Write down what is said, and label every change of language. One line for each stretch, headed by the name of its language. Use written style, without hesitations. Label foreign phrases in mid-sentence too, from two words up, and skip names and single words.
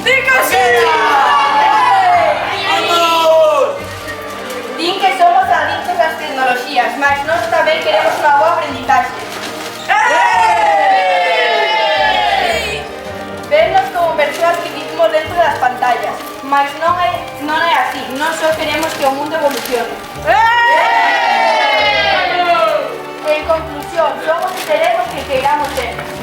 Galician: Din que somos adictos ás tecnoloxías, mas nós tamén queremos unha boa aprendizaxe. Vernos como persoas que vivimos dentro das pantallas, mas non é así, non só queremos que o mundo evolucione. En conclusión, somos y seremos que queramos ser.